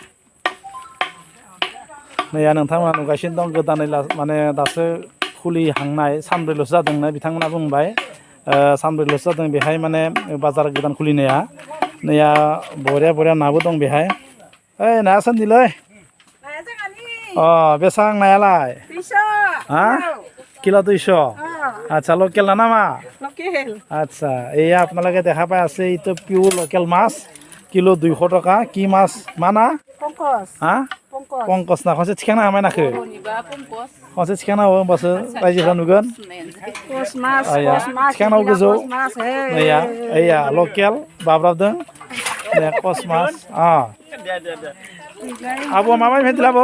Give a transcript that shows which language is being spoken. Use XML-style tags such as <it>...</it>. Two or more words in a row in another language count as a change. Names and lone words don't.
<brx>नैया नोंथांमोना नुगासिनो दं गोदानै माने दासो खुलिहांनाय सानब्रैल'सो जादोंनो बिथांमोना बुंबाय सानब्रैल'सो जादों बेहाय माने बाजार गोदान खुलिनाया नैया बरिया नाबो दं बेहाय ओइ नाया सोन्दिलै बेसां नायालाय हा</brx> <as>কিলো 200 আচ্ছা লোকেল না নামা আচ্ছা এই আপনালোকে দেখা পাই আছে এইটো পিওর লোকেল মাছ কিলো 200 টাকা কি মাছ মানা হা</as> <brx>पंकज ना खनसे थिखांना हामाय नाखो खनसे थिखांना हो होमबासो रायजोफ्रा नुगोन थिखांनाव गोजौ नैया ओइया लकेल बाब्राबदों दे कस मास आब' माबाय फैदिला आब'</brx>